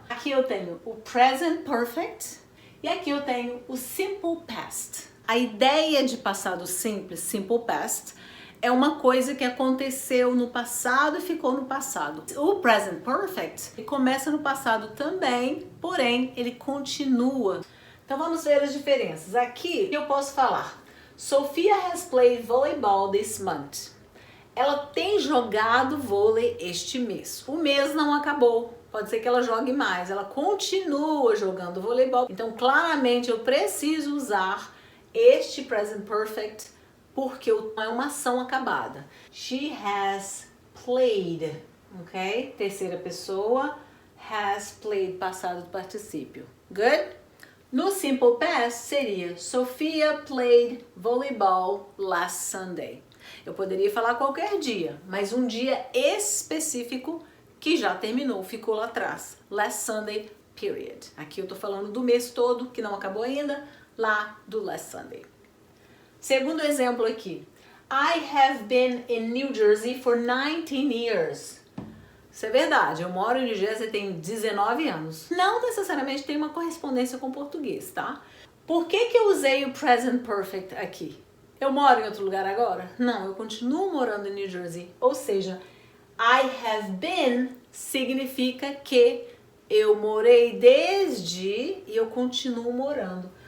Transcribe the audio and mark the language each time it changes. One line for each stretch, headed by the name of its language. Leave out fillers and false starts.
Portuguese: Aqui eu tenho o present perfect. E aqui eu tenho o simple past. A ideia de passado simples, simple past, é uma coisa que aconteceu no passado e ficou no passado. O present perfect ele começa no passado também, porém ele continua. Então vamos ver as diferenças. Aqui eu posso falar:
English: Sophia has played volleyball this month.
Portuguese: Ela tem jogado vôlei este mês. O mês não acabou. Pode ser que ela jogue mais, ela continua jogando voleibol. Então, claramente, eu preciso usar este present perfect porque é uma ação acabada.
English: She has played, ok?
Portuguese: Terceira pessoa, has played, passado do particípio.
English: Good?
Portuguese: No simple past seria
English: Sophia played volleyball last Sunday.
Portuguese: Eu poderia falar qualquer dia, mas um dia específico que já terminou, ficou lá atrás.
English: Last Sunday, period.
Portuguese: Aqui eu tô falando do mês todo, que não acabou ainda, lá do last Sunday. Segundo exemplo aqui.
English: I have been in New Jersey for 19 years.
Portuguese: Isso é verdade, eu moro em New Jersey tem 19 anos. Não necessariamente tem uma correspondência com português, tá? Por que eu usei o present perfect aqui? Eu moro em outro lugar agora? Não, eu continuo morando em New Jersey. Ou seja,
English: I have been
Portuguese: significa que eu morei desde e eu continuo morando.